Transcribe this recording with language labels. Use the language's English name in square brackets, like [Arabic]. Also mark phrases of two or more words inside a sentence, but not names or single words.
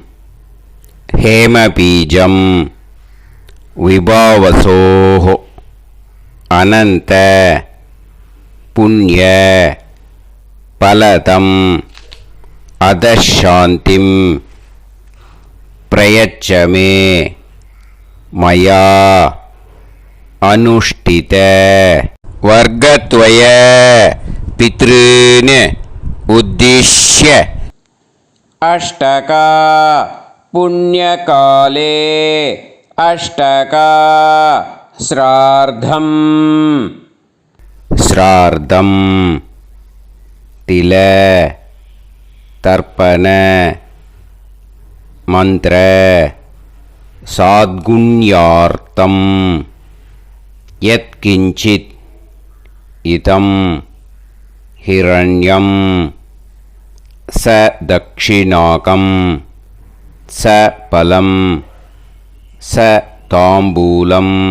[Sanskrit] हेमबीजं विभावसोः अनन्त पुण्य फलदम् अतः शान्तिं प्रयच्छ मे मया अनुष्ठित वर्गद्वय पितॄन् उद्दिश्य अष्टका पुण्यकाले अष्टका श्रार्धम् श्रार्धं तिल तर्पण मंत्र साद्गुण्यार्थं यत्किंचित् इदं हिरण्यं स दक्षिणाकं स फलं स ताम्बूलं